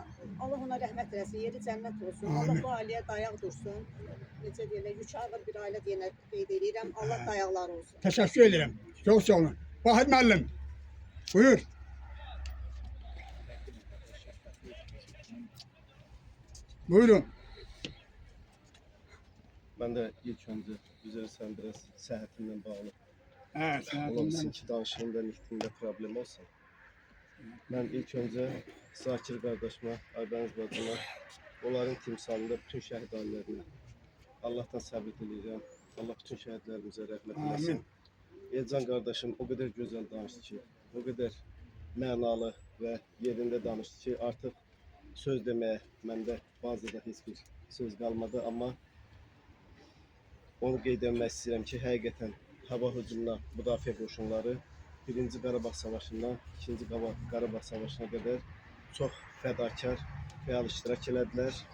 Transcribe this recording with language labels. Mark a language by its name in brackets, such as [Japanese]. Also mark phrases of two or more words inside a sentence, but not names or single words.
[Azerbaijani] Allah ona rəhmət eləsin, yeri cənnət olsun. Allah bu ailəyə dayaq dursun. Necə deyirlər, yükü ağır bir ailə deyənə qeyd edirəm. Allah dayaqları olsun. Təşəkkür edirəm. Çox sağ olun. Vahid müəllim. Buyur. Buyurun. [Turkish] Ben de ilk önce üzersen biraz sıhhatimle bağlı. Evet. [Azerbaijani] Olmasın ki danışığımda, nitqimdə problem olsun. [Turkish] Ben ilk önce Zakir kardeşime, [Azerbaijani] Aybəniz bacıma, onların timsalında bütün şəhid ailərinə Allah'tan səbir diləyirəm. Allah bütün şəhidlərimizə rəhmət eləsin. Amin. [Turkish] Elcan kardeşim o kadar güzel danıştı ki, o kadar mənalı ve yerinde danıştı ki, artık söz demeye [Azerbaijani] məndə bazıda heç bir söz qalmadı, amma onu qeyd etmək istəyirəm ki, həqiqətən hava hücumuna müdafiə qoşunları 1-ci Qarabağ Savaşından 2-ci Qarabağ Savaşına qədər çox fədakar fəal iştirak elədilər.